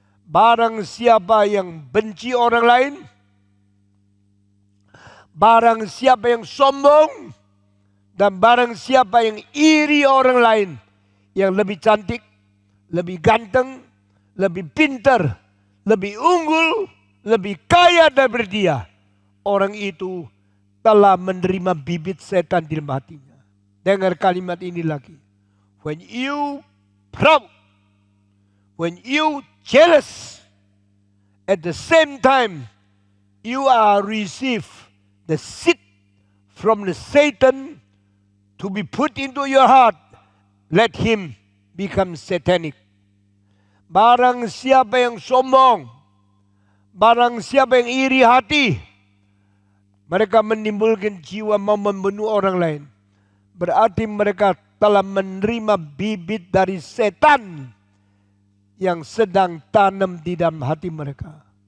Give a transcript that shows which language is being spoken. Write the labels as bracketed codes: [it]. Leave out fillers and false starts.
[id] Barang siapa yang benci orang lain, barang siapa yang sombong, dan barang siapa yang iri orang lain, yang lebih cantik, lebih ganteng, lebih pintar, lebih unggul, lebih kaya daripada dia, orang itu telah menerima bibit setan di dalam hatinya. Dengar kalimat ini lagi. [en] When you proud, when you jealous, at the same time you are receive the seed from the Satan to be put into your heart, let him become satanic. [id] Barang siapa yang sombong, barang siapa yang iri hati, mereka menimbulkan jiwa mau membunuh orang lain. Berarti mereka telah menerima bibit dari setan yang sedang tanam di dalam hati mereka.